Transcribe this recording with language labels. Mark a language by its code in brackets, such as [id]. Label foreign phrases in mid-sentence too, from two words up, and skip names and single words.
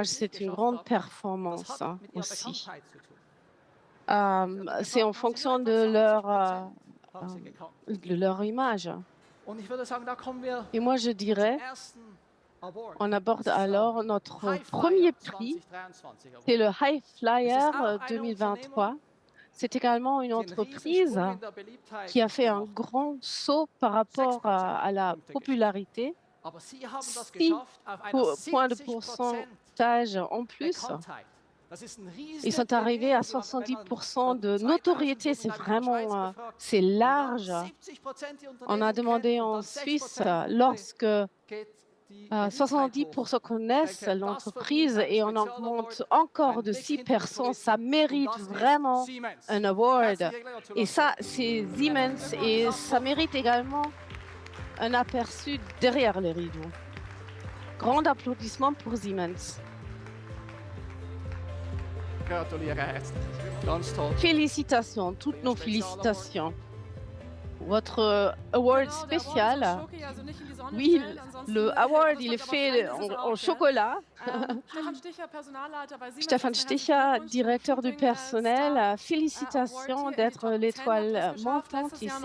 [fr] C'est une grande performance hein, aussi. C'est en fonction de leur image. Et moi, je dirais, on aborde alors notre premier prix. C'est le High Flyer 2023. C'est également une [de] die einen [fr] entreprise [de] Riesensprung in der Beliebtheit [fr] qui a fait un [de] gemacht. [fr] grand saut par rapport à la popularité. [de] Aber sie haben das 6 geschafft auf einer [fr] points de 70% pourcentage en plus. [de] Bekanntheit. Das ist ein [fr] Ils sont arrivés à 70% de notoriété. C'est vraiment, c'est large. On a demandé en Suisse, lorsque 70% connaissent l'entreprise et on augmente encore de 6%, ça mérite vraiment un award. Et ça, c'est Siemens et ça mérite également un aperçu derrière les rideaux. Grand applaudissement pour Siemens. [de] Gratuliere herzlich. Ganz toll. [fr] Félicitations, toutes nos félicitations. Votre award spécial, oui, le award, il est fait en chocolat. Stefan Sticher, directeur du personnel, félicitations d'être l'étoile montante ici.